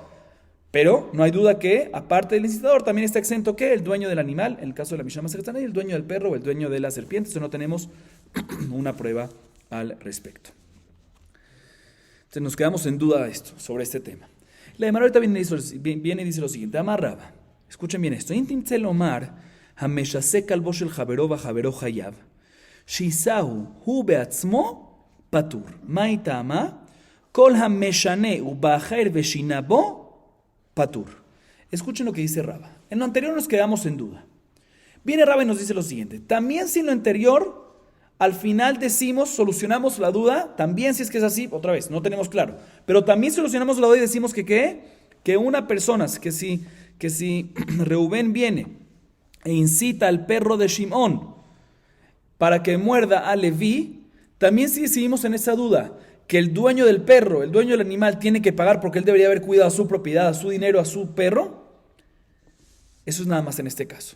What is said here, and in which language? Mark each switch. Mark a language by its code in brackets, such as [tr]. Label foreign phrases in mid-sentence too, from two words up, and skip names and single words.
[es] Pero no hay duda que, aparte del incitador, también está exento que el dueño del animal, en el caso de la Mishnah Masejet Sanedrin, el dueño del perro o el dueño de la serpiente. Entonces no tenemos una prueba al respecto. Entonces nos quedamos en duda sobre este tema. La Gemara ahorita viene y dice lo siguiente, amarraba. Escuchen bien esto. [arc] Intim tzelomar hameshase kalbo shel javero v'javero hayav shisahu hu beatzmo patur. Mai ta'ama kol hameshane u'ba'acher v'shinabo patur. [es] Escuchen lo que dice Raba. En lo anterior nos quedamos en duda. Viene Raba y nos dice lo siguiente. También si en lo anterior, al final solucionamos la duda, también si es que es así, otra vez, no tenemos claro. Pero también solucionamos la duda y decimos que una persona, que si Reubén viene e incita al perro de Shimón para que muerda a Leví, también si decidimos en esa duda que el dueño del perro, el dueño del animal, tiene que pagar porque él debería haber cuidado a su propiedad, a su dinero, a su perro, eso es nada más en este caso.